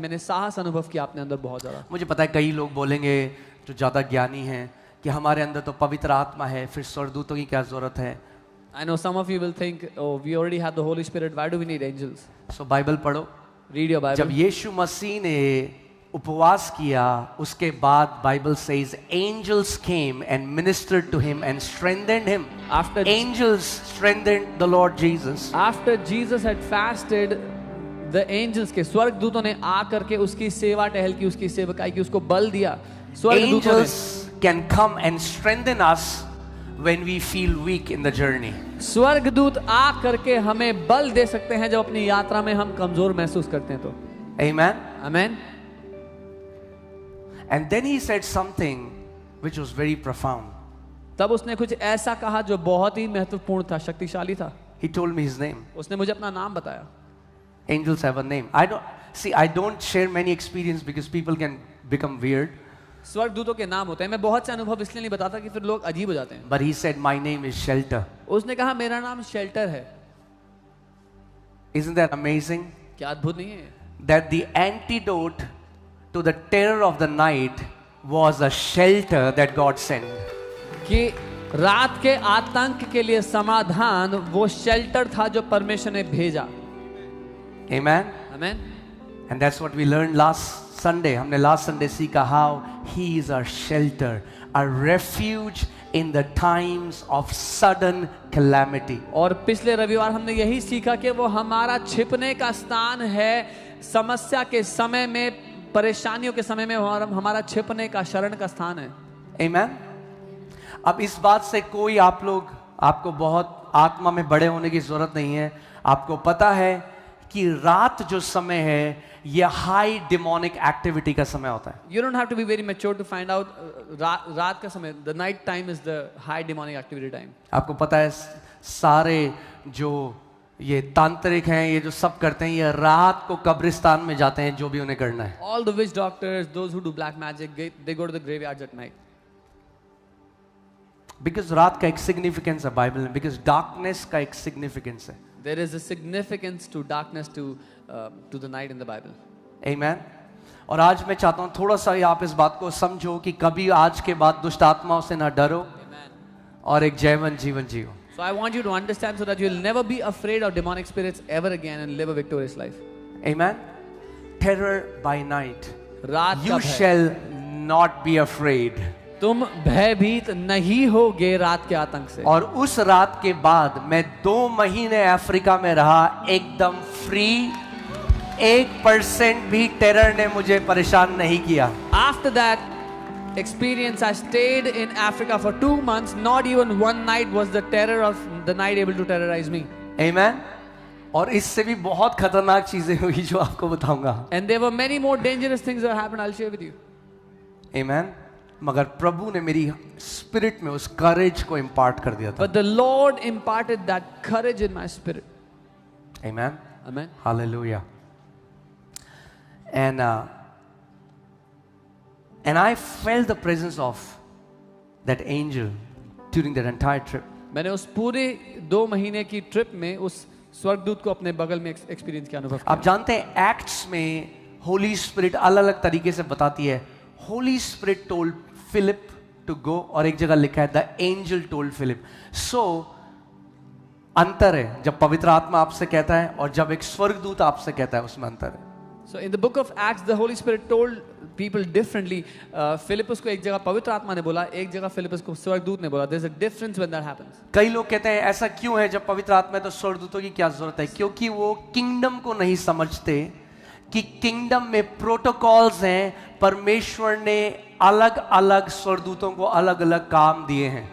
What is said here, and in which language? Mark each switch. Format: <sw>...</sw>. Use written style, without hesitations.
<hi>मैंने साहस अनुभव किया अपने अंदर बहुत ज़्यादा। मुझे पता है कई लोग बोलेंगे जो ज़्यादा ज्ञानी हैं कि हमारे अंदर तो पवित्र आत्मा है, फिर स्वर्गदूतों की क्या जरूरत है।</hi> <en>I know some of you will think, oh, we already have the Holy Spirit. Why do we need angels?</en> <hi>So Bible पढ़ो।</hi> <en>Read your Bible.</en> <hi>जब यीशु मसीह ने उपवास किया, उसके बाद Bible says</hi> <en>angels came and ministered to him and strengthened him. Angels strengthened the Lord Jesus. After Jesus had fasted, the angels</en> <hi>के स्वर्गदूतों ने आकर के उसकी सेवा टहल की, उसकी सेवकाई की, उसको बल दिया। स्वर्गदूतों ने</hi> <en>Angels can come and strengthen us when we feel weak in the journey.</en> <hi>स्वर्गदूत आ करके हमें बल दे सकते हैं जब अपनी यात्रा में हम कमजोर महसूस करते हैं तो।</hi> <en>Amen. Amen. And then he said something which was very profound.</en> <hi>तब उसने कुछ ऐसा कहा जो बहुत ही महत्वपूर्ण था, शक्तिशाली था।</hi> <en>He told me his name.</en> <hi>उसने मुझे अपना नाम बताया।</hi> <en>Angels have a name. I don't share many experience because people can become weird.</en> <hi>स्वर्गदूतों के नाम होते हैं. मैं बहुत से अनुभव इसलिए नहीं बताता कि फिर लोग अजीब हो जाते हैं.</hi> <en>But he said, my name is Shelter.</en> <hi>उसने कहा मेरा नाम शेल्टर है.</hi> <en>Isn't that amazing?</en> <hi>क्या अद्भुत नहीं है?</hi> <en>That the antidote to the terror of the night was a shelter that God sent.</en> <hi>कि रात के आतंक के लिए समाधान वो शेल्टर था जो परमेश्वर ने भेजा.</hi> <en>Amen.</en> <hi>Amen.</hi> <en>And that's what we learned last Sunday.</en> <hi>हमने last Sunday सीखा</hi> <en>how he is our shelter, a refuge in the times of sudden calamity.</en> <hi>और पिछले रविवार हमने यही सीखा कि वो हमारा छिपने का स्थान है. समस्या के समय में, परेशानियों के समय में हमारा छिपने का, शरण का स्थान है.</hi> <en>Amen.</en> <hi>अब इस बात से कोई आपको बहुत आत्मा में बड़े होने की जरूरत नहीं है. आपको पता है कि रात जो समय है ये हाई डिमोनिक एक्टिविटी का समय होता है.</hi> <en>You don't have to be very mature to find out</en> <hi>रात का समय,</hi> <en>the night time is the high demonic activity time.</en> <hi>आपको पता है सारे जो ये तांत्रिक हैं, ये जो सब करते हैं, ये रात को कब्रिस्तान में जाते हैं जो भी उन्हें करना है.</hi> <en>All the witch doctors, those who do black magic, they go to the graveyards at night.</en> <hi>Because रात का एक सिग्निफिकेंस है बाइबल में, because darkness का एक सिग्निफिकेंस है.</hi> <en>There is a significance to darkness to the night in the Bible. Amen.</en> <hi>और आज मैं चाहता हूँ थोड़ा सा आप इस बात को समझो कि कभी आज के बाद दुष्ट आत्माओं से ना डरो.</hi> <en>Amen.</en> <hi>और एक जयवंत जीवन जियो.</hi> <en>So I want you to understand so that you will never be afraid of demonic spirits ever again and live a victorious life. Amen. Terror by night.</en> <hi>रात का</hi> <en>You</en> <hi>भय.</hi> <en>shall not be afraid.</en> <hi>तुम भयभीत नहीं होगे रात के आतंक से. और उस रात के बाद मैं 2 महीने अफ्रीका में रहा एकदम फ्री. 1% भी टेरर ने मुझे परेशान नहीं किया.</hi> <en>After that experience, I stayed in Africa for 2 months. Not even one night was the terror of the night able to terrorize me. Amen.</en> <hi>और इससे भी बहुत खतरनाक चीजें हुई जो आपको बताऊंगा.</hi> <en>And there were many more dangerous things that happened. I'll share with you. Amen.</en> <hi>मगर प्रभु ने मेरी स्पिरिट में उस करेज को इम्पार्ट कर दिया था.</hi> <en>But the Lord imparted that courage in my spirit. Amen. Amen. Hallelujah. And I felt the presence of that angel during that entire trip.</en> <hi>मैंने उस पूरे 2 महीने की ट्रिप में उस स्वर्गदूत को अपने बगल में एक्सपीरियंस किया, अनुभव किया. आप जानते हैं एक्ट्स में होली स्पिरिट अलग अलग तरीके से बताती है.</hi> <en>Holy Spirit told Philip to go,</en> <hi>और एक जगह लिखा है</hi> <en>The angel told Philip.</en> <hi>सो अंतर है जब पवित्र आत्मा आपसे कहता है और जब एक स्वर्गदूत आपसे कहता है, उसमें अंतर है.</hi> <en>So in the book of Acts, the Holy Spirit told people differently.</en> <hi>Philip's को एक जगह पवित्र आत्मा ने बोला, एक जगह फिलिपस को स्वर्गदूत ने बोला.</hi> <en>There's a difference when that happens.</en> <hi>कई लोग कहते हैं ऐसा क्यों है, जब पवित्र आत्मा है तो स्वर्गदूतों की क्या जरूरत है? क्योंकि वो किंगडम को नहीं समझते कि किंगडम में प्रोटोकॉल्स हैं. परमेश्वर ने अलग अलग स्वर्गदूतों को अलग अलग काम दिए हैं.</hi>